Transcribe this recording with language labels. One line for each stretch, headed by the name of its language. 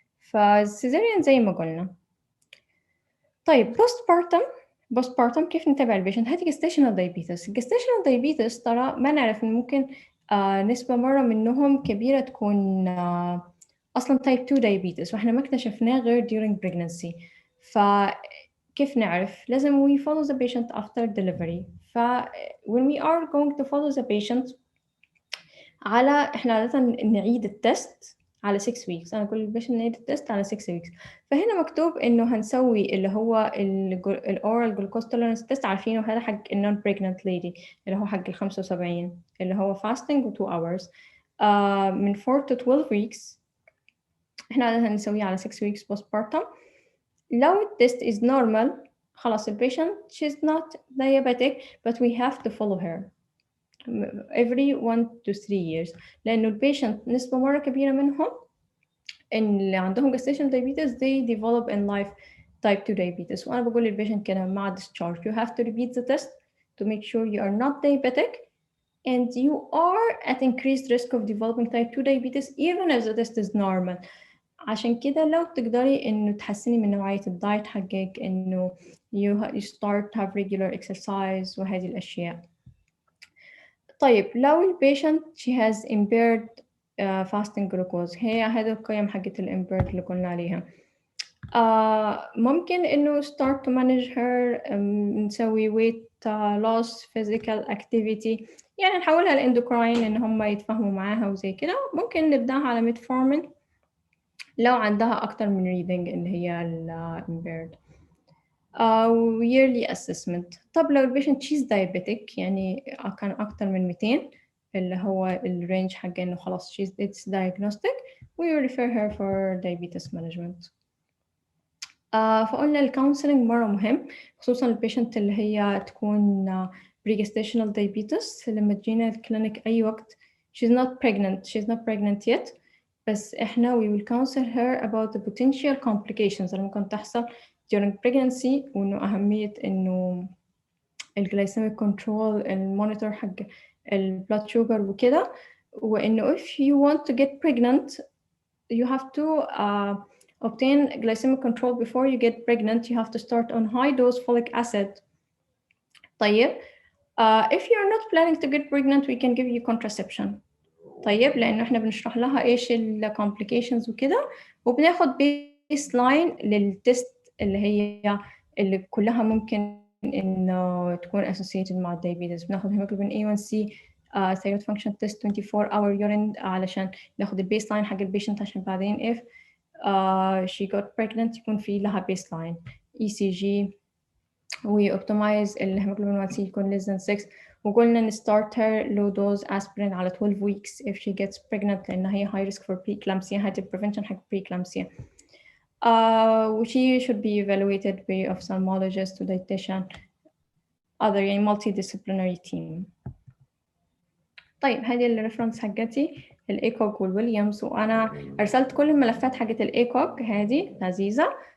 Arabic: فالسيزاريان زي ما قلنا. طيب بوست بارتم كيف نتابع البيشنت؟ هذه gestational diabetes. gestational diabetes ترى ما نعرف إن ممكن نسبة مرة منهم كبيرة تكون أصلا type 2 diabetes وإحنا ما اكتشفناه غير
English: during pregnancy.
Arabic: كيف نعرف؟ لازم
English: we follow the patient after delivery. when we are going to follow the patient
Arabic: إحنا عادة نعيد التست على
English: 6 weeks.
Arabic: أنا أقول للبيشنت نعيد التست على 6 weeks. فهنا مكتوب إنه هنسوي اللي هو
English: oral glucose tolerance test،
Arabic: عارفينه هذا حق
English: non pregnant lady
Arabic: اللي هو حق 75 اللي هو fasting و 2 hours من 4 to 12 weeks. إحنا عادة هنسويه على 6 weeks postpartum. لو التست
English: is normal خلاص patient she's not diabetic but we have to follow her every 1 to 3 years، لأنه patient
Arabic: نسبة مرة كبيرة منهم إن اللي عندهم
English: gestational diabetes they develop in life type 2 diabetes.
Arabic: وأنا بقول للبيشنت كده مع
English: discharge you have to repeat the test to make sure you are not diabetic and you are at increased risk of developing type 2 diabetes even if the test is normal.
Arabic: عشان كده لو تقدري إنه تحسني من نوعية الدايت حقك، إنه
English: you start to have regular exercise
Arabic: وهذه الأشياء. طيب لو البيشنت
English: she has impaired fasting glucose،
Arabic: هذه القيم حقت impaired اللي قلنا عليها. ممكن إنه
English: start to manage her
Arabic: نسوي
English: weight loss physical activity،
Arabic: يعني نحولها الإندوكراين إن هم يتفاهموا معاها وزي كده. ممكن نبدأها على metformin لو عندها أكتر من reading اللي هي impaired. yearly assessment. طب لو البيشنت she's diabetic يعني كان أكتر من 200 اللي هو الرينج حق إنه خلاص
English: it's diagnostic we refer her for diabetes management.
Arabic: فقلنا الكونسلنج مرة مهم، خصوصا البيشنت اللي هي تكون pre-gestational diabetes لما تجينا الكلينيك أي وقت
English: she's not pregnant yet
Arabic: بس إحنا
English: we will counsel her about the potential complications
Arabic: اللي ممكن تحصل
English: during pregnancy،
Arabic: وإنه أهمية إنه الجلايسيميك كنترول، المونيتور حق البلاد شوجر وكده،
English: وإنه if you want to get pregnant you have to obtain glycemic control before you get pregnant. You have to start on high dose folic acid. طيب if you're not planning to get pregnant we can give you contraception.
Arabic: طيب لأنه إحنا بنشرح لها إيش ال complications وكده، وبناخد baseline للتست اللي كلها ممكن إنه تكون associated مع الدايبيتس.
English: بناخد hemoglobin A1C thyroid function test 24 hour urine
Arabic: علشان ناخد البيسلاين حق البيشنت، عشان بعدين
English: if she got pregnant
Arabic: يكون في لها
English: baseline ECG. we optimize الهيموجلوبين 1C يكون less than 6،
Arabic: وقلنا نستارت
English: her low dose aspirin على 12 weeks if she gets pregnant
Arabic: لأن هي
English: high risk for preeclampsia، هذه prevention حق preeclampsia. she should be evaluated by ophthalmologist و dietitian other يعني multidisciplinary team.
Arabic: طيب هذه الريفرنس حقتي الإيكوغ والويليامز، وأنا أرسلت كل الملفات حقت الإيكوغ هذه لذيذة.